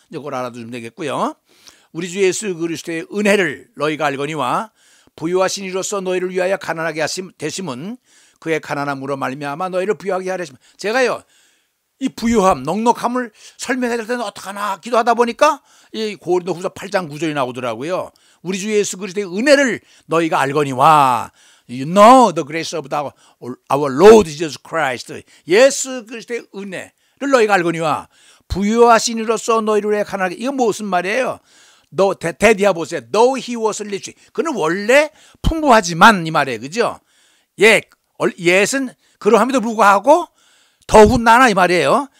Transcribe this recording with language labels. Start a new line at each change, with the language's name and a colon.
Korean: 이걸 알아두면 되겠고요. 우리 주 예수 그리스도의 은혜를 너희가 알거니와 부유하신 이로써 너희를 위하여 가난하게 되심은 그의 가난함으로 말미암아 너희를 부유하게 하려 하심. 제가요, 이 부유함, 넉넉함을 설명해야 될 때는 어떡하나 기도하다 보니까 이 고린도후서 8장 9절이 나오더라고요. 우리 주 예수 그리스도의 은혜를 너희가 알거니와,
English: You know the grace of our Lord Jesus Christ.
Korean: 예수 그리스도의 은혜를 너희가 알거니와 부유하신 이로써 너희를 위하여 가난하게. 이건 무슨 말이에요? 대디아 보세요.
English: Though he was rich.
Korean: 그는 원래 풍부하지만 이 말이에요. 그죠? 옛은 그러함에도 불구하고 더군다나 이 말이에요.